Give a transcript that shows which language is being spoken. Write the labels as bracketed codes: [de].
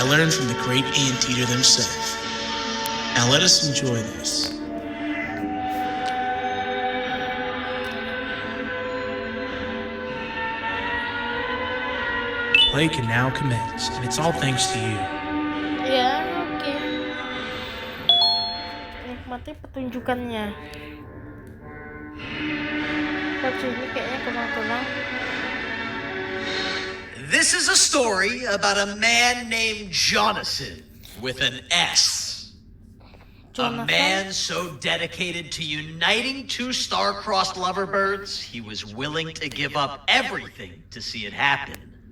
[en] I learned from the great anteater themselves. Now let us enjoy this. Play can now commence, and it's all thanks to you. [id] Ya, oke. Nikmati pertunjukannya. Baju ini kayaknya kurang-kurang. [en] This is a story about a man named Jonathan with an S. A Jonathan? man so dedicated to uniting two star-crossed loverbirds, he was willing to give up everything to see it happen.